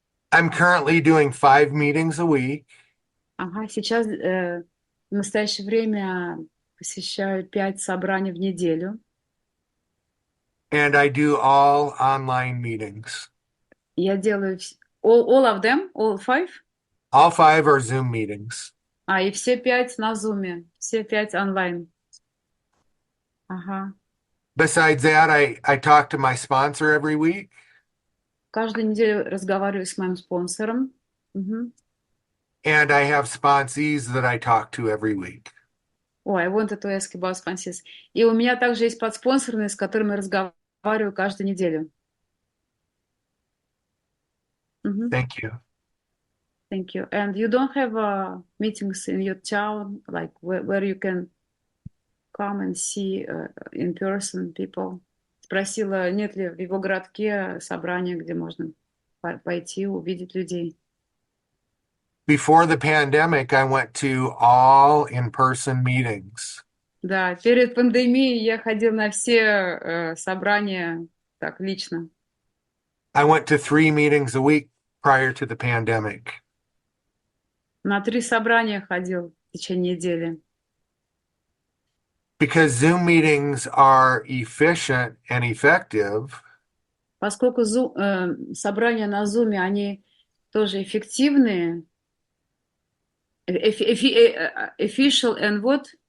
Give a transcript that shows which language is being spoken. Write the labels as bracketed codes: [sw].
[en] I'm currently doing 5 meetings a week, [ru] Ага, сейчас в настоящее время посещаю 5 собраний в неделю. [en] and I do all online meetings. [ru] Я делаю [en] all of them, all 5? All 5 are Zoom meetings. [ru] И все 5 на Zoom, все 5 онлайн. Ага. [en] Besides that, I talk to my sponsor every week, [ru] Каждую неделю разговариваю с моим спонсором. Мгм. [en] and I have sponsees that I talk to every week. I wanted to ask about sponsors. [ru] И у меня также есть подспонсорные, с которыми разговариваю каждую неделю. Мгм. [en] Thank you. Thank you. And you don't have meetings in your town, like where you can come and see in person people? [ru] Спросила, нет ли в его городке собрания, где можно пойти, увидеть людей. [en] Before the pandemic, I went to all in-person meetings. [ru] Да, перед пандемией я ходил на все собрания так лично. [en] I went to 3 meetings a week prior to the pandemic. [ru] На 3 собрания ходил в течение недели. [en] Because Zoom meetings are efficient and effective, [ru] Поскольку собрания на Zoom, они тоже эффективные, [en] official and what?